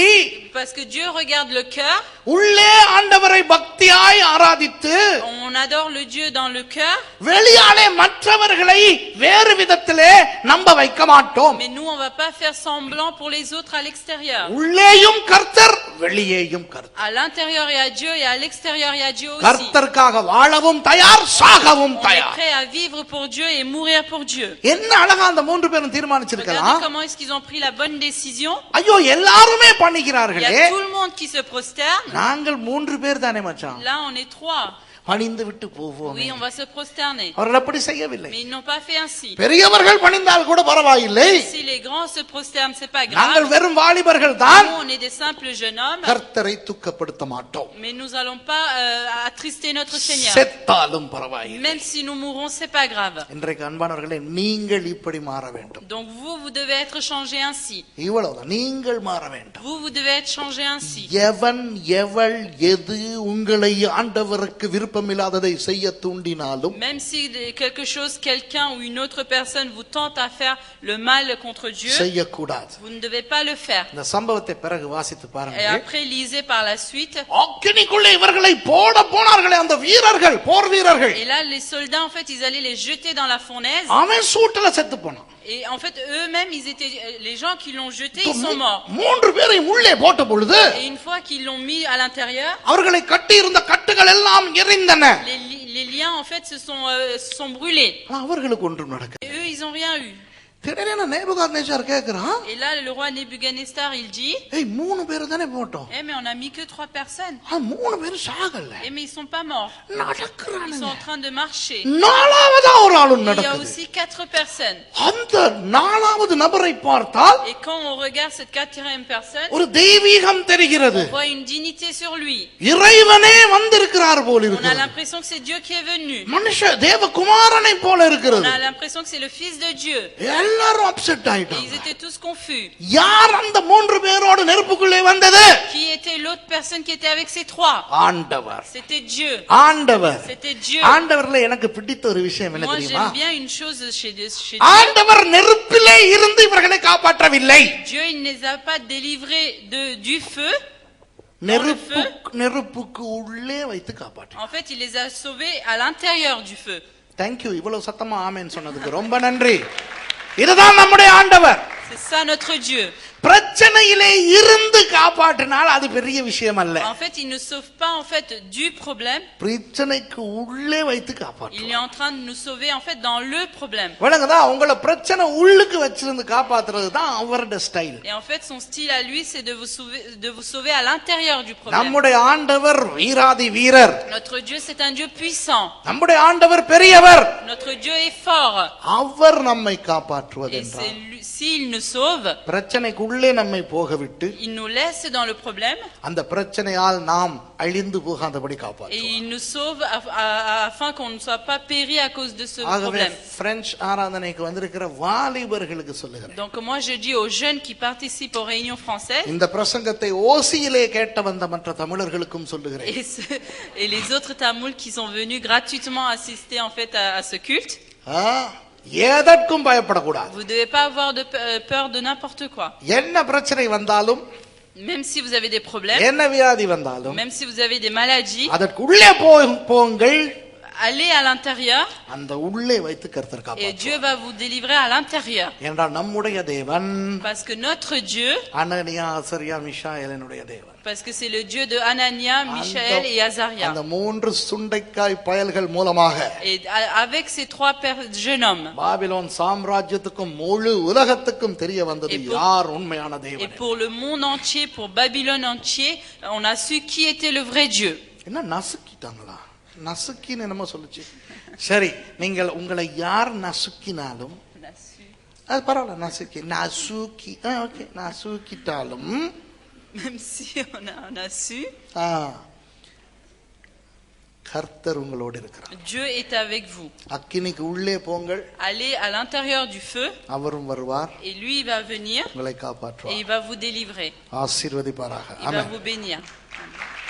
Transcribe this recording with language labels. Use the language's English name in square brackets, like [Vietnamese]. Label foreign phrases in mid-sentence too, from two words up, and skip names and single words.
[French] Parce que Dieu regarde le cœur. [Tamil] உள்ளே ஆண்டவரை பக்தியாய் ஆராதித்து [French] On adore le Dieu dans le cœur. [Tamil] வெளியாலே மற்றவர்களை வேறு விதத்திலே நம்ப வைக்க மாட்டோம். [French] Mais nous on va pas faire semblant pour les autres à l'extérieur. [Tamil] உள்ளேயும் கர்த்தர் வெளியேயும் கர்த்தர். [French] À l'intérieur il y a Dieu et à l'extérieur il y a Dieu aussi. [Tamil] கர்த்தருக்காக வாழவும் தயார் சாகவும் [French] On est [Tamil] தயார். [French] prêt à vivre pour Dieu et mourir pour Dieu. [Tamil] என்ன அழகா அந்த மூன்று பேரும் தீர்மானிச்சிருக்கலாம். [French] Regardez comment est-ce qu'ils ont pris la bonne décision. [Tamil] ஐயோ எல்லாருமே [French] Il y [Tamil] பண்ணிக்கிறார்களே, [French] a tout le monde qui se prosterne. [Tamil] நாங்கள் மூன்று பேர் தானே மச்சான், [French] Là on est 3. [Tamil] பணிந்து விட்டு போவோம். [French] Oui, on va se prosterner. [Tamil] அவர்கள் அப்படி செய்யவில்லை. [French] Mais ils n'ont pas fait ainsi. [Tamil] பெரியவர்கள் பணிந்தால் கூட பரவாயில்லை, [French] Si les grands se prosternent, c'est pas [Tamil] நாங்கள் [French] grave. [Tamil] வெறும் வாலிபர்கள் தான். [French] Nous, on est des simples jeunes hommes. [Tamil] கர்த்தரை துக்கப்படுத்த மாட்டோம். [French] Mais nous allons pas attrister notre Seigneur. [Tamil] செத்தாலும் பரவாயில்லை. [French] Même si nous mourrons, c'est pas grave. [Tamil] இன்றைக்கு அன்பானவர்களே, நீங்கள் இப்படி மாற வேண்டும். [French] Donc vous devez être changés ainsi. [Tamil] இவ்வளவுதான், நீங்கள் மாற வேண்டும். [French] Vous devez être changés ainsi. [Tamil] எவன் எவள் எது உங்களை ஆண்டவருக்கு விருப்பமில்லாததை செய்ய தூண்டினாலும், [French] Même si quelque chose, quelqu'un ou une autre personne vous tente à faire le mal contre Dieu, [Tamil] செய்யக்கூடாது. [French] vous ne devez pas le faire. [Tamil] இந்த சம்பவத்தை பிறகு வாசித்து [French] Et [Tamil] பாருங்க. [French] après, lisez par la suite. [Tamil] அக்கினிக்குள்ளே இவர்களை போட போனார்களே அந்த வீரர்கள், போர் வீரர்கள். [French] Et là, les soldats, en fait, ils allaient les jeter dans la fournaise. [Tamil] அவன் சூட்டுல செத்து போனான். [French] Et en fait, eux-mêmes, les gens qui l'ont jeté, ils sont morts. [Tamil] மூன்று பேரை உள்ளே போட்ட பொழுது [French] Et une fois qu'ils l'ont mis à l'intérieur, [Tamil] அவர்களை கட்டி இருந்த கட்டுகள் எல்லாம் எரிந்தன. [French] les liens, en fait, se sont brûlés. [Tamil] அவர்களுக்கு ஒன்றும் நடக்கல. [French] Et eux, ils n'ont rien eu. [Tamil] திடீரென நேபுகாத்நேச்சார் கேக்குறான், [French] Et là, le roi Nebuchadnezzar, il dit, [Tamil] ஏய் மூணு பேர் தானே போட்டோம், [French] eh, mais on a mis que 3 personnes. [Tamil] மூணு பேர் சாகல, [French] Eh, mais ils sont pas morts. Ils sont [Tamil] நடக்கிறானுங்க. [French] en train de marcher. [Tamil] நாலாவதா ஒரு ஆளும் [French] Il y a [Tamil] நடக்குது. [French] aussi 4 personnes. [Tamil] அந்த நாலாவது நபரை பார்த்தால் [French] Et quand on regarde cette 4e personne, [Tamil] ஒரு தெய்வீகம் தெரிகிறது. [French] on voit une dignité sur lui. [Tamil] இறைவனே வந்திருக்கிறார் போல [French] On a [Tamil] இருக்கிறது. [French] l'impression que c'est Dieu qui est venu. [Tamil] மனுஷ தேவகுமாரனை போல [French] On [Tamil] இருக்கிறது. [French] a l'impression que c'est le Fils de Dieu. [Tamil] எல்லாரும் அப்செட் [French] Et [Tamil] ஆயிட்டாங்க. [French] ils étaient tous confus. [Tamil] யார் அந்த மூன்று பேரோடு நெருப்புக்குள்ளே வந்தது? [French] Qui était l'autre personne qui était avec ces 3? [Tamil] ஆண்டவர். [French] C'était Dieu. [Tamil] ஆண்டவர். [French] C'était Dieu. [Tamil] ஆண்டவர்ல எனக்கு பிடித்த ஒரு விஷயம் என்ன [French] Moi, [Tamil] தெரியுமா? [French] j'aime bien une chose chez Dieu. [Tamil] ஆண்டவர் நெருப்பிலே இருந்து இவர்களை காப்பாற்றவில்லை. [French] Dieu, il ne les a pas délivrés du feu. [Tamil] நெருப்புக்கு உள்ளே வைத்து காப்பாற்ற. [French] En fait, il les a sauvés à l'intérieur du feu. [English] Thank you. [Tamil] இவ்வளவு சத்தமா ஆமென் சொன்னதுக்கு ரொம்ப நன்றி. இதுதான் நம்முடைய ஆண்டவர். [French] C'est ça notre Dieu. [Tamil] பிரச்சனையிலே இருந்து காப்பாற்றினால் அது பெரிய விஷயம் அல்ல. [French] En fait, il ne sauve pas en fait du problème. [Tamil] பிரச்சனைக்கு உள்ளே வைத்து காப்பாற்று. [French] Il est en train de nous sauver en fait dans le problème. [Tamil] வணங்கதா உங்களை பிரச்சனை உள்ளுக்கு வச்சிருந்து காப்பாத்துறது தான் அவரோட ஸ்டைல். [French] Et en fait, son style à lui, c'est de vous sauver à l'intérieur du problème. [Tamil] நம்முடைய ஆண்டவர் வீராதி வீரர். [French] Notre Dieu, c'est un Dieu puissant. [Tamil] நம்முடைய ஆண்டவர் பெரியவர். [French] Notre Dieu est fort. [Tamil] அவர் நம்மை [French] Et [Tamil] காப்பாற்றுவதென்றால் [French] s'il nous sauve, [Tamil] பிரச்சனைக்கு உள்ளே நம்மை போக விட்டு [French] il nous laisse dans le problème. [Tamil] அந்த பிரச்சனையால் நாம் அழிந்து போகாதபடி [French] Et [Tamil] காப்பாற்றுவார். [French] il nous sauve afin qu'on ne soit pas péri à cause de ce [Tamil] ஆகவே [French] problème. [Tamil] பிரெஞ்சு ஆராதனைக்கு வந்திருக்கிற வாலிபர்களுக்கு சொல்லுகிறேன், [French] Donc moi je dis aux jeunes qui participent aux réunions françaises [Tamil] இந்த பிரசங்கத்தை ஓசியிலே கேட்ட வந்த மற்ற தமிழர்களுக்கும் சொல்லுகிறேன், [French] et les autres Tamouls qui sont venus gratuitement assister en fait à ce culte, [Tamil] எதற்கும் பயப்படக்கூடாது. [French] vous devez pas avoir peur de n'importe quoi. [Tamil] என்ன பிரச்சனை வந்தாலும், [French] Même si vous avez des problèmes, [Tamil] என்ன வியாதி வந்தாலும், [French] même si vous avez des maladies, [Tamil] அதற்கு உள்ளே போங்கள், [French] allez à l'intérieur [Tamil] அந்த உள்ளே வைத்து கர்த்தர் [French] et [Tamil] காப்பாற்றுவார். [French] Dieu va vous délivrer à l'intérieur. [Tamil] என்றால் நம்முடைய தேவன் [French] Parce que notre Dieu, [Tamil] அனனியா அசரியா மிஷாயேலினுடைய தேவன். [French] parce que c'est le Dieu de Anania, Michaël et Azaria. [Tamil] அந்த மூன்று சுண்டைக்காய் பயல்கள் மூலமாக [French] Et avec ces 3 jeunes hommes, [Tamil] பாபிலோன் சாம்ராஜ்யத்துக்கும் முழு உலகத்துக்கும் தெரிய வந்தது யார் உண்மையான [French] et [Tamil] தேவன். [French] pour le monde entier, pour Babylone entier, on a su qui était le vrai Dieu. [Tamil] என்ன நசுக்கிட்டாங்களா? நசுக்கின்னு என்னமோ சொல்லுச்சு. சரி, நீங்கள் உங்களை யார் நசுக்கினாலும் அது பரவாயில்ல, நசுக்கி ஓகே, நசுக்கிட்டாலும் [French] Même si on a su, [Tamil] கர்த்தர் உங்களோடு இருக்கிறார். [French] Dieu est avec vous. [Tamil] அக்கினிக்கு உள்ளே போங்கள், [French] Allez à l'intérieur du feu, [Tamil] அவரும் வருவார், [French] et lui il va venir [Tamil] உங்களை [French] et [Tamil] காப்பாற்றுவார், [French] il va vous délivrer. [Tamil] ஆசீர்வதிப்பாராக. [French] Il va [Tamil] ஆமென். [French] vous bénir.